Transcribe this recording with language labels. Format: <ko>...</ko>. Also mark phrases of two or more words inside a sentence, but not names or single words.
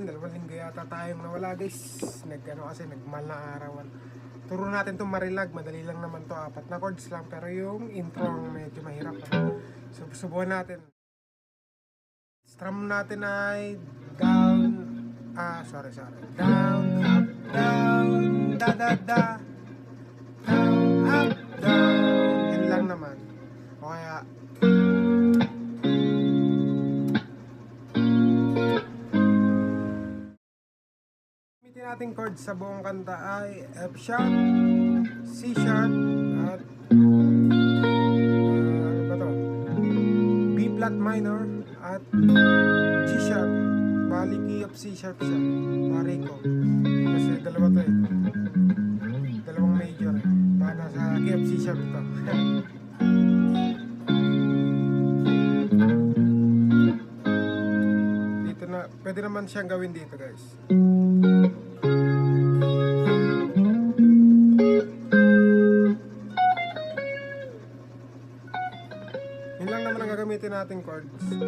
<tl>2 linggo yata tayong nawala guys. Nagmal na arawan. Turo natin itong Marilag. Madali lang naman to, 4 na chords lang. Pero yung intro medyo mahirap. So subukan natin. Strum natin ay</tl> <en>down, down, up, down, da da da, down, up, down.</en> <tl>Yun lang naman. O kaya nating chords sa buong kanta ay</tl> <en>F sharp, C sharp,</en> <tl>at ano ba to?</tl> <en>B flat minor at G sharp.</en> <tl>Bali</tl> <en>key of C sharp</en> <tl>siya. Pare ko. Kasi dalawa to eh. Dalawang major eh. Para sa</tl> <en>key of C sharp</en> <tl>to. Dito na, pwede naman siyang gawin dito guys. Yun lang naman ang gagamitin natin chords.</tl>